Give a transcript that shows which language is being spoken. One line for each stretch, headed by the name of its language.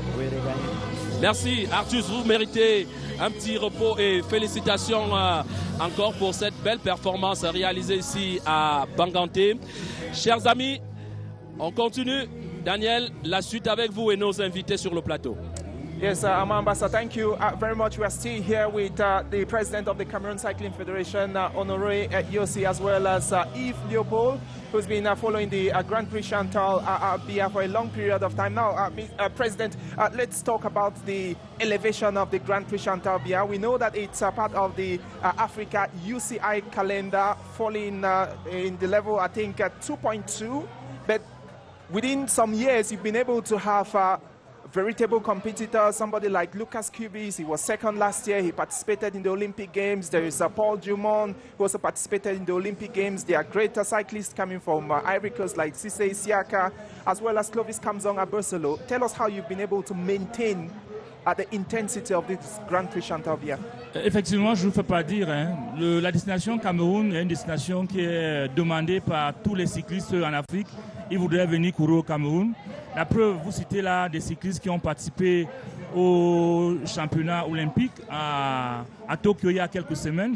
French: Oui, les gagner. Merci Artus, vous méritez un petit repos et félicitations encore pour cette belle performance réalisée ici à Bangante. Chers amis, on continue. Daniel, la suite avec vous et nos invités sur le plateau.
English: Yes, Ambassa, thank you very much. We are still here with the president of the Cameroon Cycling Federation, Honoré Yossi, as well as Yves Leopold, who's been following the Grand Prix Chantal Bia for a long period of time now. President, let's talk about the elevation of the Grand Prix Chantal Bia. We know that it's a part of the Africa UCI calendar, falling in the level, I think, 2.2. But within some years, you've been able to have veritable competitor, somebody like Lucas Kubis. He was second last year. He participated in the Olympic Games. There is Paul Dumont, who also participated in the Olympic Games. There are greater cyclists coming from Ivory Coast like Cissé Isiaka, as well as Clovis Kamzong Abosolo. Tell us how you've been able to maintain the intensity of this Grand Prix Chantal Bia.
French: Effectivement, je ne vous fais pas dire. La destination Cameroun est une destination qui est demandée par tous les cyclistes en Afrique. Ils voudraient venir courir au Cameroun. La preuve, vous citez là des cyclistes qui ont participé au championnat olympique à Tokyo il y a quelques semaines.